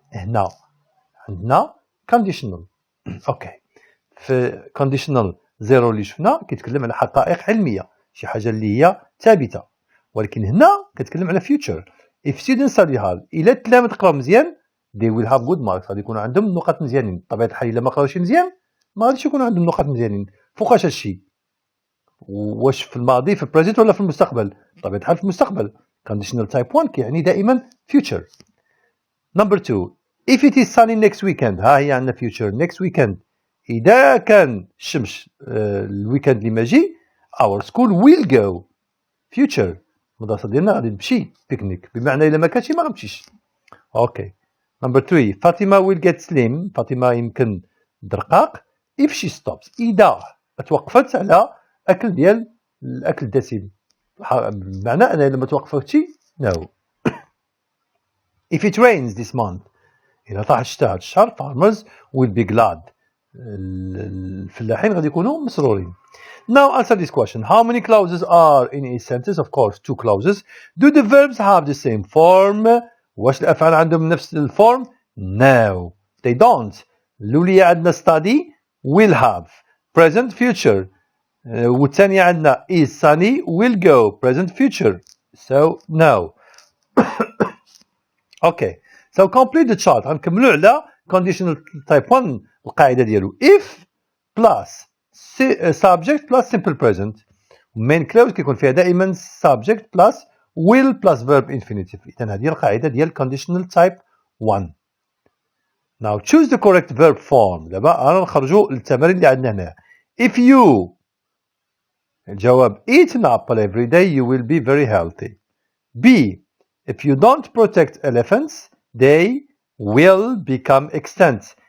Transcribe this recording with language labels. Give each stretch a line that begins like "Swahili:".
Arabic: هنا عندنا conditional. اوكي في conditional زيرو اللي شفنا كيتكلم على حقائق علميه، شي حاجه اللي هي ثابته، ولكن هنا كتكلم على future.
English: if students study hard
Arabic: الا التلاميذ قراو مزيان
English: they will have good marks،
Arabic: غادي يكونوا عندهم نقاط مزيانين. بطبيعه الحال الا ما قراوش مزيان ما غاديش يكونوا عندهم نقاط مزيانين. فوقاش هادشي؟ واش في الماضي في البريزنت ولا في المستقبل؟ بطبيعه الحال في المستقبل. conditional type 1 كيعني دائما future. Number 2
English: if it is sunny next weekend
Arabic: ها هي عندنا future next weekend إذا كان الشمس الويكند اللي ماجي
English: our school will go
Arabic: future المدرسة ديالنا غادي تمشي بيكنيك بمعنى إلا ما كانش ما غنمشيش.
English: Okay.
Arabic: Number 3 Fatima
English: will get slim
Arabic: فاطمة يمكن درقاق
English: if she stops
Arabic: إذا توقفت على أكل ديال الأكل الدسم بمعنى أنها إلا ما توقفتش no.
English: If it rains this month
Arabic: إذا طاح الشتاء هذا الشهر
English: farmers will be glad
Arabic: الفلاحين غادي يكونوا مسرورين.
English: Now answer this question. How many clauses are in a sentence? Of course, 2 clauses. Do the verbs have the same form?
Arabic: واش الأفعال عندهم نفس الفورم؟
English: No, they don't.
Arabic: الأولية عندنا study will have present future. والثانية عندنا is sunny will go present future.
English: So no. Okay. So complete the chart.
Arabic: غنكملوا على
English: conditional type 1
Arabic: القاعدة ديالو
English: if plus subject plus simple present. main clause
Arabic: كيكون فيها دائما
English: subject plus will plus verb infinitive.
Arabic: إذا هذه القاعدة ديال conditional type 1.
English: Now choose the correct verb form.
Arabic: دابا رانا نخرجوا للتمارين اللي عندنا هنا.
English: If you
Arabic: الجواب
English: eat an apple every day you will be very healthy. B if you don't protect elephants they will become extinct.